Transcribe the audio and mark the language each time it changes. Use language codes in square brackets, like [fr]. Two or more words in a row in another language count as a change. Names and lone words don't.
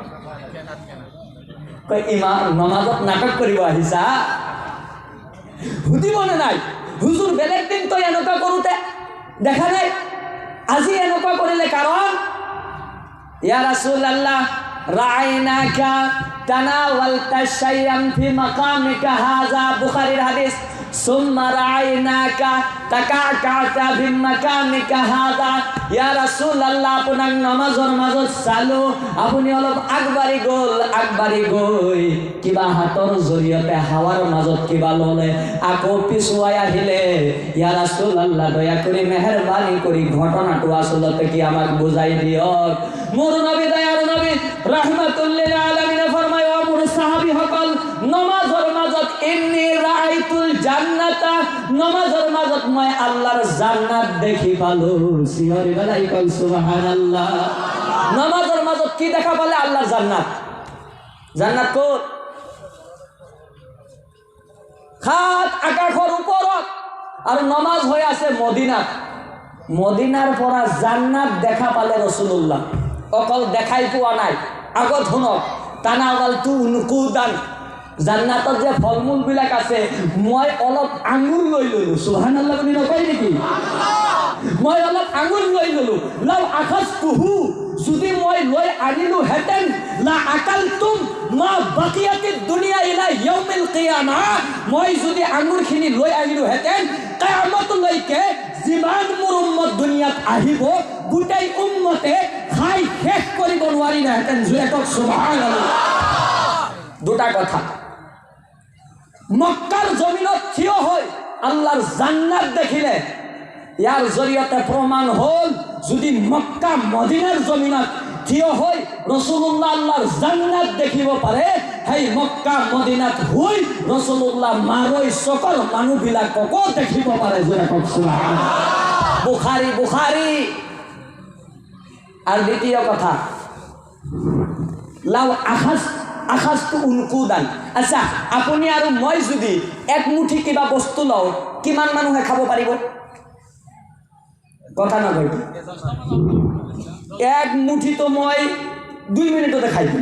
[as] ইমাম নমাজত নাটক কৰিব আহিছা, সুধিবনে নাই? হুজুর বেলেগ দিন তো এনেকুৱা কৰোঁতে দেখা নাই, আজি এনেকুৱা কৰিলে কাৰণ? [ar] يا رسول الله رأيناك تناولت شيئا في مقامك هذا. [bn] বুখারীর হাদিস। [ar] ثم رأيناك تكعكعت في مقامك هذا. يا رسول الله [as] আপোনাক নামাজৰ মাজত চালো, আপুনি অলপ আগবাঢ়ি গল, আগবাঢ়ি গৈ কিবা হাতৰ জৰিয়তে হাৱাৰ মাজত কিবা ললে, আকৌ পিছুৱাই আহিলে। [ar] يا رسول الله [as] দয়া কৰি মেহেৰবানি কৰি ঘটনাটো আচলতে কি আমাক বুজাই দিয়ক। মোৰ নবী দয়াৰ নবী [ar] رحمة للعالمين [as] ফরমায়, ও মোৰ সাহাবী সকল, নমাজৰ মাজত [ar] إني رأيت الجنة, [as] নমাজৰ মাজত মই আল্লাহৰ জান্নাত দেখি পালো। সিহরি বেলাই কল সুবহানাল্লাহ। নমাজৰ মাজত কি দেখা পালে? আল্লাহর জান্নাত। জান্নাত কোত? সাত আকাশৰ ওপৰত আৰু নমাজ হৈ আছে মদিনাত। মদিনাৰ পৰা জান্নাত দেখা পালে ৰসুল্লাহ। অকল দেখাই পোৱা নাই, আগত শুনক। [ar] تناولت عنقودا, [as] জান্নাতত যে ফল মূলবিলাক আছে, মই অলপ আঙুৰ লৈ ললো। সুবহানাল্লাহ বুলি নকয় নেকি? মই অলপ আঙুৰ লৈ ললো। [ar] لو أخذته, [as] যদি মই লৈ আনিলো হেতেন, [ar] لأكلتم ما بقيت الدنيا إلى يوم القيامة, [as] মই যদি আঙুৰখিনি লৈ আহিলো হেতেন, কিয়ামতলৈকে যিমান মোৰ উম্মত দুনিয়াত আহিব, গোটেই উম্মতে খাই শেষ কৰিব নোৱাৰিলেহেঁতেন। জোৰে কওক সুবহানাল্লাহ। দুটা কথা, মক্কাৰ জমিনত থিয় হৈ আল্লাহৰ জান্নাত দেখিলে, ইয়াৰ জৰিয়তে প্ৰমাণ হ'ল যদি মক্কা মদিনাৰ জমিনত থিয় হৈ ৰসুল্লাহ আল্লাহৰ জান্নাত দেখিব পাৰে, সেই মক্কা মদিনাত হৈ ৰসুল্লাহ মাৰৈ চকৰ মানুহবিলাককো দেখিব পাৰে। জোৰে কওক সুবহানাল্লাহ। বুখাৰী বুখাৰী। আর দ্বিতীয় কথা, [ar] لو أخذت عنقودا. [as] আচ্ছা, আপুনি আৰু মই যদি এক মুঠি কিবা বস্তু লওঁ, কিমান মানুহে খাব পাৰিব? কথা নকয়। এক মুঠিটো মই 2 মিনিটতে খাই দিম।